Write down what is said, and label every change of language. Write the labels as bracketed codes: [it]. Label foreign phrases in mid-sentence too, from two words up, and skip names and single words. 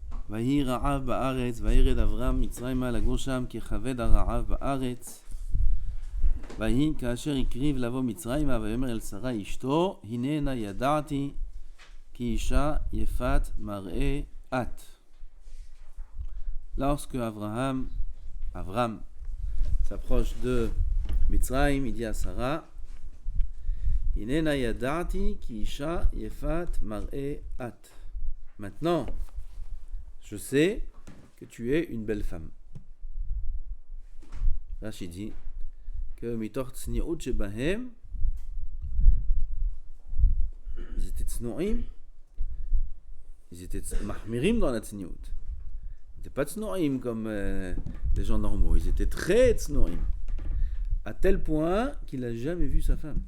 [he] ויהי רעב בארץ, וירד אברהם מצרימה לגור שם, כי כבד הרעב בארץ. ויהי כאשר הקריב לבוא מצרימה, ויאמר אל שרה אשתו, הננה ידעתי, כי אישה יפת מראה את. [fr] Lorsque Abraham s'approche de Mitzrayim, il dit à Sarah, [he] הנה נא ידעתי כי אשה יפת מראה את. [fr] Maintenant, je sais que tu es une belle femme. Rashi dit que [he] מתוך צניעות שבהם, [fr] ils étaient tsno'im, ils étaient mahmirim dans la tsni'ut. Ils n'étaient pas tsno'im comme les gens normaux, ils étaient très tsno'im. À tel point qu'il n'a jamais vu sa femme.